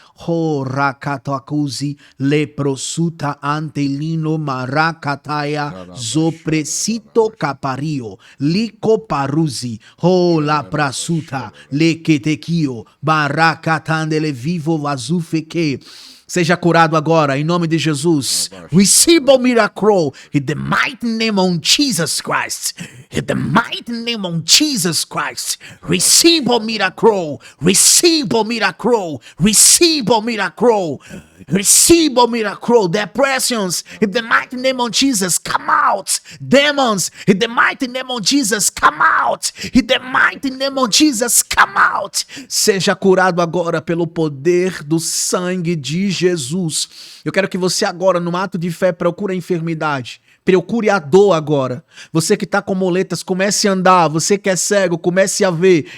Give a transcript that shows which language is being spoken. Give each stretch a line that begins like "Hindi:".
Portuguese: ho rakatakuzi, le prosuta antelino maracataya, zopresito capario, lico paruzi, ho la prasuta, le ketekio, barakatandele vivo azufeke. Seja curado agora, em nome de Jesus.
English: Receive a miracle in the mighty name of Jesus Christ. In the mighty name of Jesus Christ. Receive a miracle. Receive a miracle. Receive a miracle. Receive a miracle. Depressions, in the mighty name of Jesus, come out. Demons, in the mighty name of Jesus, come out. In the mighty name of Jesus, come out.
Portuguese: Seja curado agora pelo poder do sangue de Jesus. Eu quero que você agora, no ato de fé, procure a enfermidade. Procure a dor agora. Você que está com moletas, comece a andar. Você que é cego, comece a ver.